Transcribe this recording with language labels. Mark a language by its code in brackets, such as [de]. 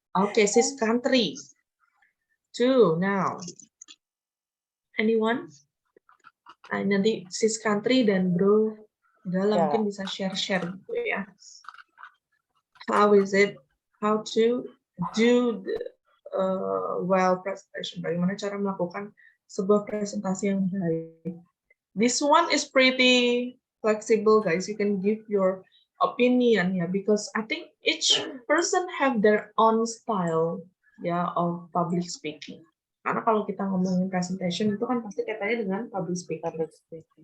[en] Oke, sis country. 2 now. Anyone? [id] Nanti sis country dan Bro Gala mungkin bisa share-share gitu ya. [en] How is it? How to do the well presentation? [id] Bagaimana cara melakukan sebuah presentasi yang baik? [en] This one is pretty flexible, guys. You can give your opinion, yeah, because I think each person have their own style [id] ya of public speaking. Karena kalau kita ngomongin presentation itu kan pasti kaitannya dengan public speaking. [en] Public speaking.